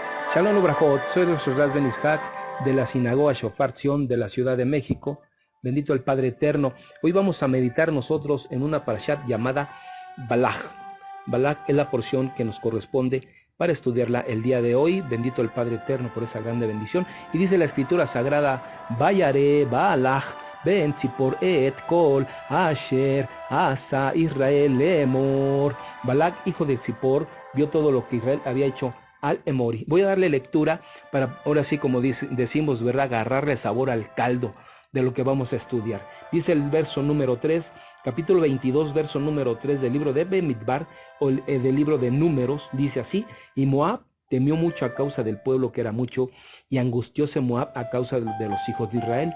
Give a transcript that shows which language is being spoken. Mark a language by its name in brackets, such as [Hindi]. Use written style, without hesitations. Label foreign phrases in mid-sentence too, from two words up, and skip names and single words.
[Hebrew] שלום וברכות, [Spanish] soy el Shorraz Ben Ishak de la Sinagoga Shofar Zion de la Ciudad de México. Bendito el Padre Eterno. Hoy vamos a meditar nosotros en una parashat llamada Balaj. Balaj es la porción que nos corresponde para estudiarla el día de hoy. Bendito el Padre Eterno por esa grande bendición. Y dice la Escritura Sagrada, [Hebrew] וירא בלק בן צפור את כל אשר עשה ישראל לאמרי. [Spanish] Balak, hijo de Tzipor, vio todo lo que Israel había hecho al Emori. Voy a darle lectura para, ahora sí como decimos, ¿verdad?, agarrarle sabor al caldo de lo que vamos a estudiar. Dice el verso número 3, capítulo 22, verso número 3 del libro de Bemidbar, o del libro de Números, dice así: y Moab temió mucho a causa del pueblo, que era mucho, y angustióse Moab a causa de los hijos de Israel.